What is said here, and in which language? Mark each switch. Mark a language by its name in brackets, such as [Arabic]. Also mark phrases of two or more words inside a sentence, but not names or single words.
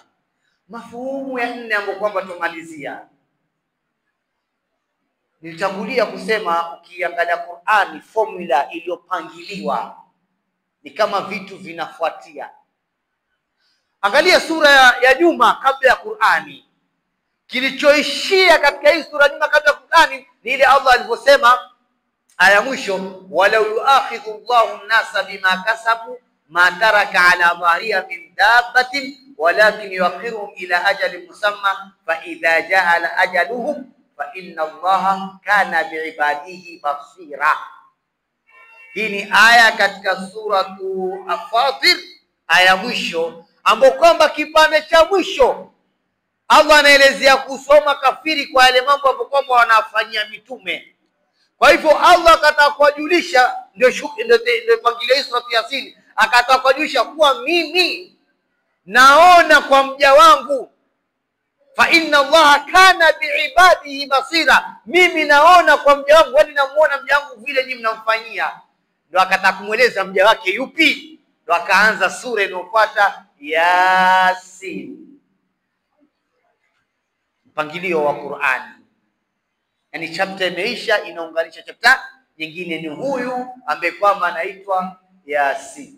[Swahili] Mafhumu ya nne ambayo kwamba tumalizia, nilitangulia kusema ukiangalia Qur'ani formula iliyopangiliwa ni kama vitu vinafuatia. Angalia sura ya nyuma kabla ya Qur'ani, kilichoishia katika hii sura nyuma kabla ya Qur'ani ni ile Allah alivyosema aya mwisho, [Arabic] ولو يؤاخذ الله الناس بما كسبوا ما ترك على ظهرها من دابة ولكن يؤخرهم إلى أجل مسمى فإذا جاء أجلهم فإن الله كان بعباده بصيرا. [Swahili] Hii ni aya katika suratu Fatir, aya mwisho, ambapo kwamba kipande cha mwisho Allah anaelezea kusoma kafiri kwa yale mambo ambayo kwamba wanafanyia mitume. Kwa hivyo Allah akataka kujulisha, ndio pangilio suratu Yasin, akataka kujulisha kuwa mimi naona kwa mja wangu, [Arabic] فإن الله كان بعباده بصيرا, [Swahili] mimi naona kwa mja wangu, yani namuona mja wangu vile nyinyi mnamfanyia. Ndio akataka kumweleza mja wake yupi, ndio akaanza sura inayofuata Yasin. Mpangilio wa Qur'ani, yani chapter imeisha, inaunganisha chapter nyingine, ni huyu ambaye kwamba anaitwa Yasin.